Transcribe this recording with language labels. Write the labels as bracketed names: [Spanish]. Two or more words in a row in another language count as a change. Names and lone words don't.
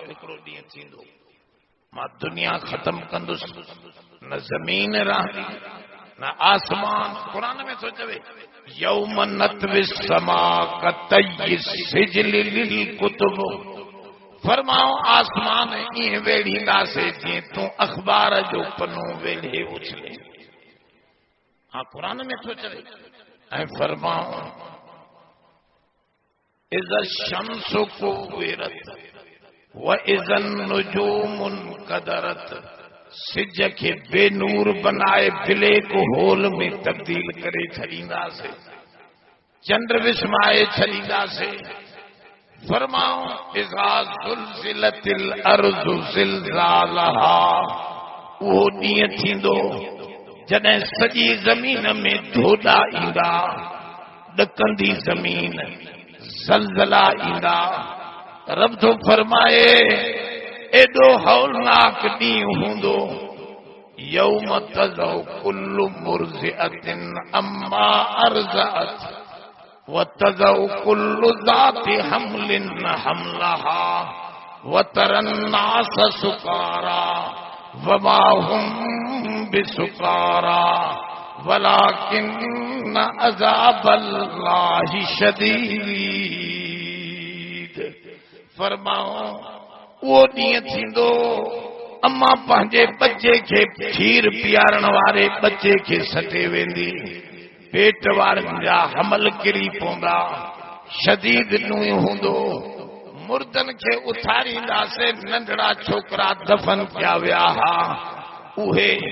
[Sindhi] हिकिड़ो ॾींहुं थींदो मां दुनिया ख़त्म कंदुसि न ज़मीन रहंदी न आसमान कुरान में थो चवे [Arabic] يوم نطوي السماء كطي السجل للكتب [Sindhi] फरमाओ आसमान ईअं वेड़ींदासीं जीअं तूं अख़बार जो पनो वेड़े उछले हाँ कुरान में थो चवे ऐं फरमाओ [Arabic] إذا الشمس كورت وإذا النجوم انكدرت [Sindhi] सिज खे बेनूर बनाए ब्लैक होल में तब्दील करे छॾींदासीं चंड विस्माए छॾींदासीं फरमाओ [Arabic] إذا زلزلت الأرض زلزالها [Sindhi] उहो ॾींहुं थींदो जॾहिं सॼी ज़मीन में धोॾा ईंदा ॾकंदी ज़मीन ज़लज़ला ईंदा रब थो फरमाए एॾो हौलनाक ॾींहुं हूंदो [Arabic] يوم تذهل كل مرضعة عما أرضعت وتضع كل ذات حمل حملها وترى الناس سكارى وما هم بسكارى ولكن عذاب الله شديد [Sindhi] फरमाओ वो ॾींहुं थींदो अम्मा पंहिंजे बच्चे खे खीर पीआरण वारे बच्चे खे सटे वेंदी पेट वारनि जा हमल किरी पवंदा शदीद ॾींहुं हूंदो मुर्दनि खे उथारींदासीं नंढड़ा छोकरा दफ़न कया विया हा उहे